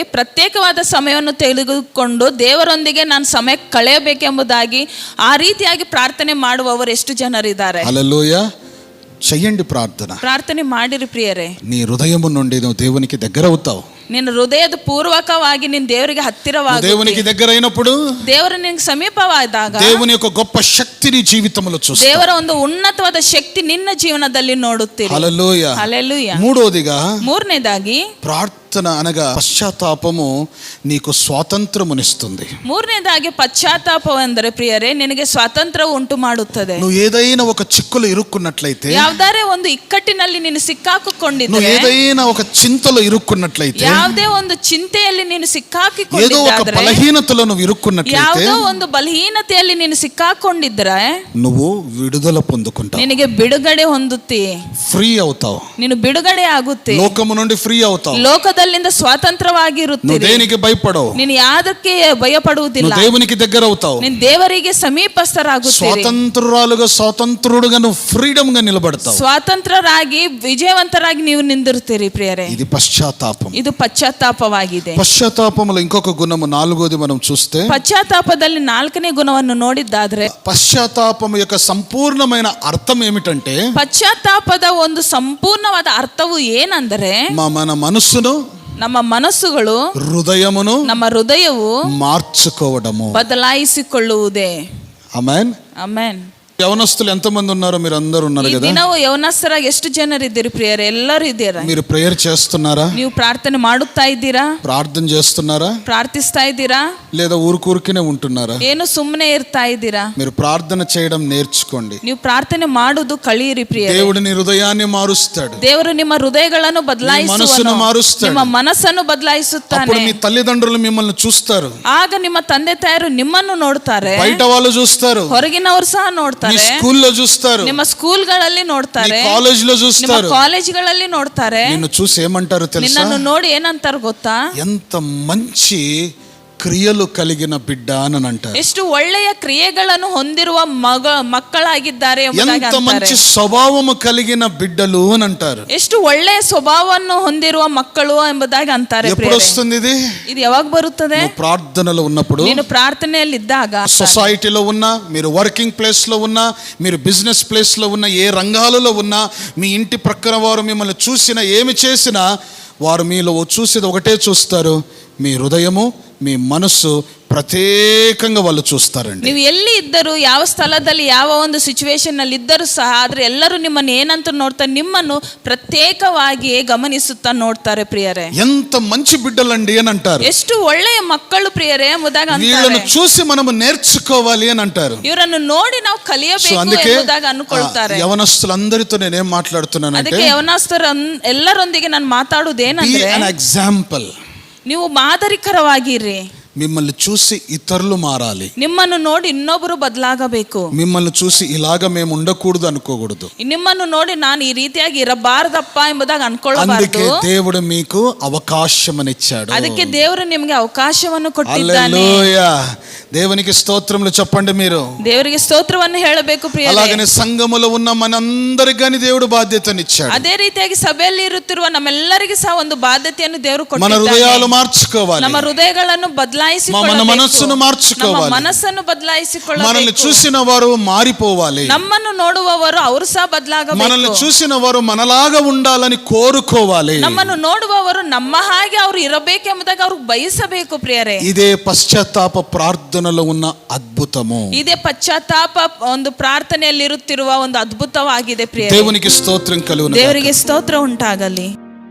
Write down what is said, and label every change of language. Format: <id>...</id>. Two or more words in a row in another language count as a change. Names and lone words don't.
<kn>ಪ್ರತ್ಯೇಕವಾದ ಸಮಯವನ್ನು ತೆಗೆದುಕೊಂಡು ದೇವರೊಂದಿಗೆ ನಾನು ಸಮಯ ಕಳೆಯಬೇಕೆಂಬುದಾಗಿ ಆ ರೀತಿಯಾಗಿ ಪ್ರಾರ್ಥನೆ ಮಾಡುವವರು ಎಷ್ಟು ಜನರಿದ್ದಾರೆ?</kn> <te>హల్లెలూయా. చెయ్యండి ప్రార్థన</te> <kn>ಮಾಡಿರಿ ಪ್ರಿಯರೇ.</kn> <te>నీ హృదయము నుండి నువ్వు దేవునికి దగ్గర అవుతావు.</te> <kn>ನಿನ್ನ ಹೃದಯದ ಪೂರ್ವಕವಾಗಿ ನೀನು ದೇವರಿಗೆ ಹತ್ತಿರವಾಗಿ,</kn> <te>దేవునికి దగ్గర అయినప్పుడు,</te> <kn>ದೇವರು ನಿನಗೆ ಸಮೀಪವಾದಾಗ</kn> <te>దేవుని యొక్క గొప్ప శక్తిని జీవితంలో చూస్తావు.</te> <kn>ದೇವರ ಒಂದು ಉನ್ನತವಾದ ಶಕ್ತಿ ನಿನ್ನ ಜೀವನದಲ್ಲಿ ನೋಡುತ್ತೀರಿ.</kn> <te>హల్లెలూయా, హల్లెలూయా. మూడోదిగా ప్రార్థన అనగా పశ్చాత్తాపము నీకు స్వాతంత్రమునిస్తుంది.</te> <kn>ಮೂರನೇದಾಗಿ ಪಶ್ಚಾತ್ತಾಪವೆಂದರೆ ಪ್ರಿಯರೇ, ನಿನಗೆ ಸ್ವಾತಂತ್ರ್ಯ ಉಂಟು ಮಾಡುತ್ತದೆ.</kn> <te>నువ్వు ఏదైనా ఒక చిక్కులో ఇరుక్కున్నట్లయితే,</te> <kn>ಯಾವುದಾರೆ ಒಂದು ಇಕ್ಕಟ್ಟಿನಲ್ಲಿ ನೀನು ಸಿಕ್ಕಾಕಿಕೊಂಡಿದ್ದರೆ,</kn> <te>నువ్వు ఏదైనా ఒక చింతలో ఇరుక్కున్నట్లయితే,</te> <kn>ಯಾವುದೇ ಒಂದು ಚಿಂತೆಯಲ್ಲಿ ನೀನು</kn> <te>ఏదో ఒక</te> <kn>ಸಿಕ್ಕಾಕಿಕೊಂಡಿದ್ದರೆ,</kn> <te>బలహీనతలో నువ్వు ఇరుక్కున్నట్లయితే,</te> <kn>ಯಾವುದೋ ಒಂದು ಬಲಹೀನತೆಯಲ್ಲಿ ನೀನು ಸಿಕ್ಕಾಕೊಂಡಿದ್ರೆ</kn> <te>నువ్వు విడుదల పొందుకుంటావు.</te> <kn>ನಿನಗೆ ಬಿಡುಗಡೆ ಹೊಂದುತ್ತಿ,</kn> <te>ఫ్రీ అవుతావు.</te> <kn>ನೀನು ಬಿಡುಗಡೆ ಆಗುತ್ತೆ.</kn> <te>లోకము నుండి ఫ్రీ అవుతావు.</te> <kn>ಲೋಕದಲ್ಲಿಂದ ಸ್ವಾತಂತ್ರ್ಯವಾಗಿರುತ್ತಿ.</kn> <te>నువ్వు దేనికి భయపడవు.</te> <kn>ನೀನು ಯಾವುದಕ್ಕೆ ಭಯಪಡುವುದಿಲ್ಲ.</kn> <te>నువ్వు దేవునికి దగ్గర అవుతావు.</te> <kn>ನೀನು ದೇವರಿಗೆ ಸಮೀಪಸ್ಥರಾಗುತ್ತೀರಿ.</kn> <te>స్వాతంత్రుడుగా నువ్వు ఫ్రీడమ్ గా నిలబడతావు.</te> <kn>ಸ್ವಾತಂತ್ರ್ಯರಾಗಿ ವಿಜಯವಂತರಾಗಿ ನೀವು ನಿಂದಿರುತ್ತೀರಿ ಪ್ರಿಯರೇ.</kn> <te>ఇది పశ్చాత్తాపం.</te> <kn>ಇದು ಪಶ್ಚಾತ್ತಾಪವಾಗಿದೆ.</kn> <te>పశ్చాత్తాపంలో ఇంకొక గుణము, నాలుగోది మనం చూస్తే,</te> <kn>ಪಶ್ಚಾತ್ತಾಪದಲ್ಲಿ ನಾಲ್ಕನೇ ಗುಣವನ್ನು ನೋಡಿದ್ದಾದ್ರೆ,</kn> <te>పశ్చాత్తాపం యొక్క సంపూర్ణమైన అర్థం ఏమిటంటే,</te> <kn>ಪಶ್ಚಾತ್ತಾಪದ ಒಂದು ಸಂಪೂರ್ಣವಾದ ಅರ್ಥವು ಏನಂದರೆ,</kn> <te>మన మనస్సును,</te> <kn>ನಮ್ಮ ಮನಸ್ಸುಗಳು,</kn> <te>హృదయమును,</te> <kn>ನಮ್ಮ ಹೃದಯವು</kn> <te>మార్చుకోవడము,</te> <kn>ಬದಲಾಯಿಸಿಕೊಳ್ಳುವುದೇ.</kn> <te>ఆమేన్.</te> <kn>ಆಮೆನ್.</kn> <te>యవనస్తులు ఎంతమంది ఉన్నారో మీరు అందరూ ఉన్నారు</te> <kn>ಈ</kn> <te>కదా.</te> <kn>ದಿನವೂ ಯೌವನಸ್ಥರಾಗಿ ಎಷ್ಟು ಜನರಿದ್ದೀರಿ ಪ್ರಿಯರೇ? ಎಲ್ಲರೂ ಇದ್ದೀರಾ?</kn> <te>మీరు ప్రేయర్ చేస్తున్నారా?</te> <kn>ನೀವು ಪ್ರಾರ್ಥನೆ ಮಾಡುತ್ತಾ ಇದ್ದೀರಾ?</kn> <te>ప్రార్థన చేస్తున్నారా?</te> <kn>ಪ್ರಾರ್ಥಿಸ್ತಾ ಇದ್ದೀರಾ?</kn> <te>లేదా ఊరుకూరికినే ఉంటున్నారా?</te> <kn>ಏನು ಸುಮ್ಮನೆ ಇರ್ತಾ ಇದ್ದೀರಾ?</kn> <te>మీరు ప్రార్థన చేయడం నేర్చుకోండి.</te> <kn>ನೀವು ಪ್ರಾರ್ಥನೆ ಮಾಡುವುದು ಕಲಿಯಿರಿ ಪ್ರಿಯರೇ.</kn> <te>దేవుడు నీ హృదయాన్ని మారుస్తాడు.</te> <kn>ದೇವರು ನಿಮ್ಮ ಹೃದಯಗಳನ್ನು</kn> <te>మనసును</te> <kn>ಬದಲಾಯಿಸುವನು.</kn> <te>మారుస్తాడు.</te> <kn>ನಿಮ್ಮ ಮನಸ್ಸನ್ನು ಬದಲಾಯಿಸುತ್ತಾನೆ.</kn> <te>అప్పుడు మీ తల్లిదండ్రులు మిమ్మల్ని చూస్తారు.</te> <kn>ಆಗ ನಿಮ್ಮ ತಂದೆ ತಾಯರು ನಿಮ್ಮನ್ನು ನೋಡ್ತಾರೆ.</kn> <te>బయట వాళ్ళు చూస్తారు.</te> <kn>ಹೊರಗಿನವರು ಸಹ</kn> <te>మీ</te> <kn>ನೋಡ್ತಾರೆ.</kn> <te>స్కూల్లో చూస్తారు.</te> <kn>ನಿಮ್ಮ ಸ್ಕೂಲ್ಗಳಲ್ಲಿ</kn> <te>మీ</te> <kn>ನೋಡ್ತಾರೆ.</kn> <te>కాలేజీలో</te> <kn>ನಿಮ್ಮ</kn> <te>చూస్తారు.</te> <kn>ಕಾಲೇಜ್ಗಳಲ್ಲಿ ನೋಡ್ತಾರೆ.</kn> <te>నిన్ను చూసి ఏమంటారు తెలుసా?</te> <kn>ನಿನ್ನನ್ನು ನೋಡಿ ಏನಂತಾರ ಗೊತ್ತಾ?</kn> <te>ఎంత మంచి క్రియలు కలిగిన బిడ్డ అని అంటారు.</te> <kn>ಎಷ್ಟು ಒಳ್ಳೆಯ ಕ್ರಿಯೆಗಳನ್ನು ಹೊಂದಿರುವ ಮಕ್ಕಳಾಗಿದ್ದಾರೆ ಎಂಬುದಾಗಿ</kn> <te>ఎంత</te> <kn>ಅಂತಾರೆ.</kn> <te>మంచి స్వభావము కలిగిన బిడ్డలు అని అంటారు.</te> <kn>ಎಷ್ಟು ಒಳ್ಳೆಯ ಸ್ವಭಾವವನ್ನು ಹೊಂದಿರುವ ಮಕ್ಕಳು ಎಂಬುದಾಗಿ ಅಂತಾರೆ.</kn> <te>ఎప్పుడు వస్తుంది ఇది?</te> <kn>ಇದು ಯಾವಾಗ ಬರುತ್ತದೆ?</kn> <te>నువ్వు ప్రార్థనలో ఉన్నప్పుడు,</te> <kn>ನೀನು ప్రార్థನೆಯಲ್ಲಿದ್ದಾಗ,</kn> <te>సొసైటీలో ఉన్నా, మీరు</te> <en>working place</en> <te>లో ఉన్నా, మీరు</te> <en>business place</en> <te>లో ఉన్నా, ఏ రంగాలలో ఉన్నా, మీ ఇంటి ప్రక్కన వారు మిమ్మల్ని చూసినా ఏమి చేసినా వారు మీలో చూసేది ఒకటే చూస్తారు, మీ హృదయము, మీ మనస్సు ప్రత్యేకంగా వాళ్ళు చూస్తారండి.</te> <kn>ನೀವು ಎಲ್ಲಿ ಇದ್ದರೂ, ಯಾವ ಸ್ಥಳದಲ್ಲಿ, ಯಾವ ಒಂದು ಸಿಚುವೇಶನ್ ನಲ್ಲಿ ಇದ್ದರೂ ಸಹ, ಆದ್ರೆ ಎಲ್ಲರೂ ನಿಮ್ಮನ್ನು ಏನಂತ ನೋಡ್ತಾರೆ? ನಿಮ್ಮನ್ನು ಪ್ರತ್ಯೇಕವಾಗಿ ಗಮನಿಸುತ್ತಾ ನೋಡ್ತಾರೆ ಪ್ರಿಯರೇ.</kn> <te>ఎంత మంచి బిడ్డలండి అని అంటారు.</te> <kn>ಎಷ್ಟು ಒಳ್ಳೆಯ ಮಕ್ಕಳು ಪ್ರಿಯರೇ ಎಂಬುದಾಗಿ</kn> <te>వీళ్ళను</te> <kn>ಅಂತಾರೆ.</kn> <te>చూసి మనము నేర్చుకోవాలి అని అంటారు.</te> <kn>ಇವರನ್ನು ನೋಡಿ ನಾವು ಕಲಿಯಬೇಕು</kn> <te>అందుకే</te> <kn>ಎಂಬುದಾಗಿ ಅನ್ಕೊಳ್ತಾರೆ.</kn> <te>యవనస్తులందరితో నేనేం మాట్లాడుతున్నానంటే,</te> <kn>ಅದಕ್ಕೆ ಯವನಸ್ಥರ ಎಲ್ಲರೊಂದಿಗೆ ನಾನು ಮಾತಾಡುವುದೇನಂದ್ರೆ,</kn> <te>ఎగ్జాంపుల్,</te> <kn>ನೀವು ಮಾದರಿಕರವಾಗಿರ್ರಿ.</kn> <te>మిమ్మల్ని చూసి ఇతరులు మారాలి.</te> <kn>ನಿಮ್ಮನ್ನು ನೋಡಿ ಇನ್ನೊಬ್ಬರು ಬದಲಾಗಬೇಕು.</kn> <te>మిమ్మల్ని చూసి ఇలాగ మేము ఉండకూడదు అనుకోకూడదు.</te> <kn>ನಿಮ್ಮನ್ನು ನೋಡಿ ನಾನು ಈ ರೀತಿಯಾಗಿ ಇರಬಾರದಪ್ಪ ಎಂಬುದಾಗಿ ಅನ್ಕೊಳ್ಳಬಾರದು.</kn> <te>అందుకే దేవుడు మీకు అవకాశమనిచ్చాడు.</te> <kn>ಅದಕ್ಕೆ ದೇವರು ನಿಮಗೆ ಅವಕಾಶವನ್ನು ಕೊಟ್ಟಿದ್ದಾನೆ.</kn> <te>హల్లెలూయా. దేవునికి స్తోత్రములు చెప్పండి మీరు.</te> <kn>ದೇವರಿಗೆ ಸ್ತೋತ್ರವನ್ನು ಹೇಳಬೇಕು ಪ್ರಿಯರೇ.</kn> <te>అలాగనే సంఘములో ఉన్న మనందరికి గాని దేవుడు బాధ్యతనిచ్చాడు.</te> <kn>ಅದೇ ರೀತಿಯಾಗಿ ಸಭೆಯಲ್ಲಿ ಇರುತ್ತಿರುವ ನಮ್ಮೆಲ್ಲರಿಗೂ ಸಹ ಒಂದು ಬಾಧ್ಯತೆಯನ್ನು ದೇವರು</kn> <te>మన</te> <kn>ಕೊಟ್ಟಿದ್ದಾನೆ.</kn> <te>హృదయాలు మార్చుకోవాలి.</te> <kn>ನಮ್ಮ ಹೃದಯಗಳನ್ನು</kn> <te>మన మనస్సును మార్చుకోవాలి.</te> <kn>ಮನಸ್ಸನ್ನು ಬದಲಾಯಿಸಿಕೊಳ್ಳಬೇಕು.</kn> <te>మనల్ని చూసిన వారు మారిపోవాలి.</te> <kn>ನಮ್ಮನ್ನು ನೋಡುವವರು ಅವರು ಸಹ ಬದಲಾಗಬೇಕು.</kn> <te>మనల్ని చూసిన వారు మనలాగా ఉండాలని కోరుకోవాలి.</te> <kn>ನಮ್ಮನ್ನು ನೋಡುವವರು ನಮ್ಮ ಹಾಗೆ ಅವರು ಇರಬೇಕೆಂಬುದಾಗಿ ಅವರು ಬಯಸಬೇಕು ಪ್ರಿಯರೇ.</kn> <te>ఇదే పశ్చాత్తాప ప్రార్థనలో ఉన్న అద్భుతము.</te> <kn>ಇದೇ ಪಶ್ಚಾತ್ತಾಪ ಒಂದು ಪ್ರಾರ್ಥನೆಯಲ್ಲಿ ಇರುತ್ತಿರುವ ಒಂದು ಅದ್ಭುತವಾಗಿದೆ ಪ್ರಿಯರೇ.</kn> <te>దేవునికి స్తోత్రం కలుగును.</te> <kn>ದೇವರಿಗೆ ಸ್ತೋತ್ರ ಉಂಟಾಗಲಿ.</kn>